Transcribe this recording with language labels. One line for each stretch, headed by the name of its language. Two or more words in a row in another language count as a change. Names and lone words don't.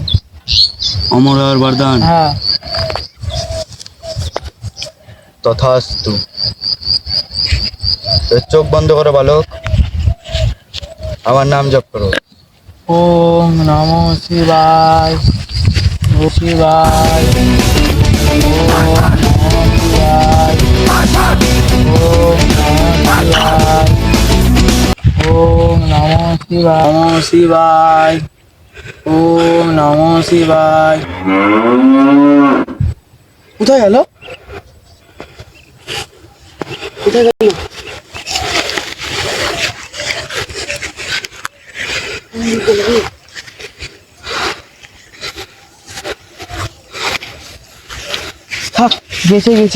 Bangla: অমর হওয়ার বরদান। হ্যাঁ। তথাস্তু। চোখ বন্ধ করো বালক, আমার নাম জপ করো।
Sanskrit: ওম নমো শিবায়, ও শিবায়, ওম নমো শিবায়, ওম নমো শিবায়, ওম নমো শিবায়, ওম নমো শিবায়।
Bangla: কোথায় গেল? কোথায় গেল? থাক, গেছে গেছে।